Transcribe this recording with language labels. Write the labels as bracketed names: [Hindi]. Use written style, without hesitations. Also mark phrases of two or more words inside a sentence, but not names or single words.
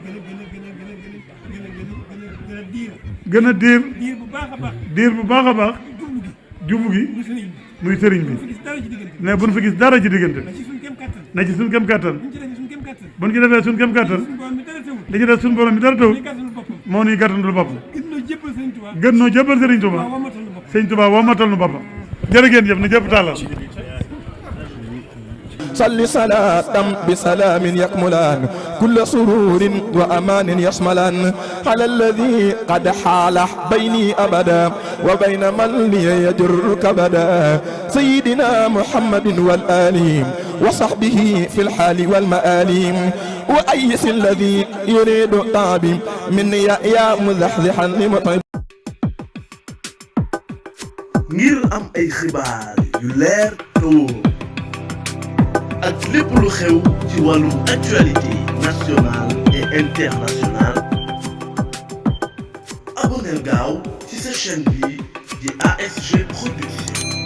[Wolof] gën a diir bu baax a baax jubu gi muy sëriñ bi ne bu nu fi gis dara ci diggante na ci suñ kem kattan bu ñu ci defee suñ kem kattan li ci def suñ borom bi dara taw moo nuy gàttandul bopp gën noo jébbal Sëriñ Tuubaa Sëriñ Tuubaa wommatal nu boppam jërë ngeen jëf na jëpp tàllal [Arabic] صل صلاة بسلام يكملان كل سرور وأمان يشملان على الذي قد حال بيني أبدا وبين من لي يجر كبدا سيدنا محمد والآل وصحبه في الحال والمآل وأيس الذي يريد طابي مني يا مزحزحا لمطعم [Wolof] ngir am ay xibaar yu leer te wóor ak lépp lu xew ci wàllum [French] actualité nationale et internationale [Wolof] abonneel gaaw ci sa chaîne bi di ASG Production.